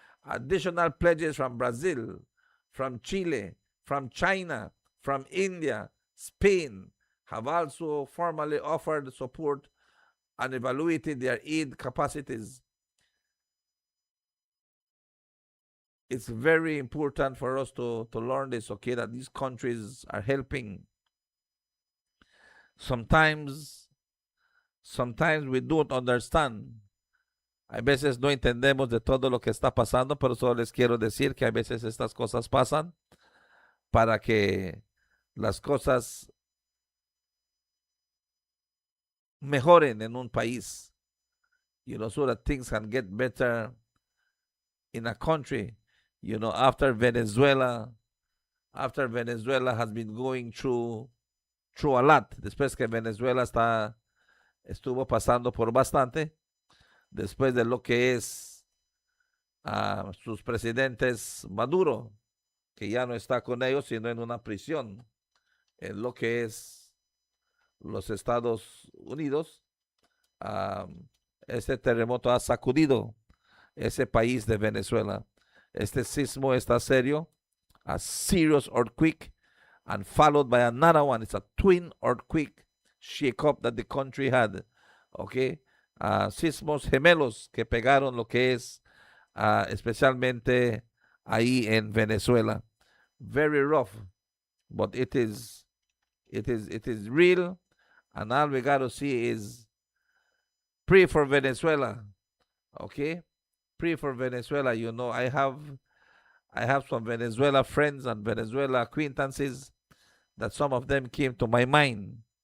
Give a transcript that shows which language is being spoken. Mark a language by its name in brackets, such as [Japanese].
[English] Additional pledges from Brazil, from Chile, from China, from India, Spain have also formally offered support and evaluated their aid capacities. It's very important for us to learn this, okay, that these countries are helping. Sometimes we don't understand. [Spanish] A veces no entendemos de todo lo que está pasando, pero solo les quiero decir que a veces estas cosas pasan para que las cosas mejoren en un país, [English] so that things can get better in a country. After Venezuela has been going through a lot, [Spanish] después que Venezuela estuvo pasando por bastante, después de lo que es sus presidentes Maduro, que ya no está con ellos, sino en una prisión, en lo que es los Estados Unidos. Este terremoto ha sacudido ese país de Venezuela. Este sismo está serio, [English] a serious earthquake, and followed by another one. It's a twin earthquake shake-up that the country had. [Spanish] Okay, sismos gemelos que pegaron lo que es especialmente ahí en Venezuela. [English] Very rough, but it is real, and all we got to see is pray for Venezuela. Okay, pray for Venezuela. I have some Venezuela friends and Venezuela acquaintances that some of them came to my mind.